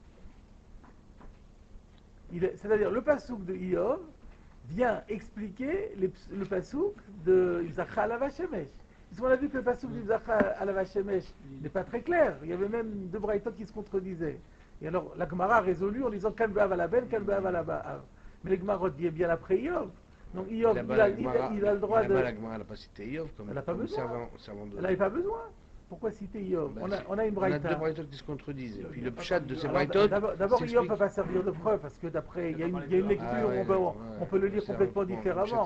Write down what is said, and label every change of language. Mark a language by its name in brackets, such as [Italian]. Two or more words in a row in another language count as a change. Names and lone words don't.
[French] C'est-à-dire le passouk de Eov vient expliquer le passouk de [Hebrew] זרחה עליו השמש. [French] Puisqu'on a vu que le passouk de [Hebrew] זרחה עליו השמש [French] n'est pas très clair. Il y avait même deux braïtot qui se contredisaient. Et alors la Gemara a résolu en disant [Hebrew] כאן באב על בן, כאן באב על האב. [French] Mais les Gemara dit bien après Eov. Donc Eov, il a le droit de. La Gemara n'a pas cité Eov comme elle n'a pas besoin. Elle n'avait pas besoin. Pourquoi citer Eov? On a une braïta. On a deux braïtot qui se contredisent. Et puis le pshat de ces braïtot. D'abord, Eov ne peut pas servir de preuve parce que d'après, il y a une lecture, on peut le lire complètement différemment.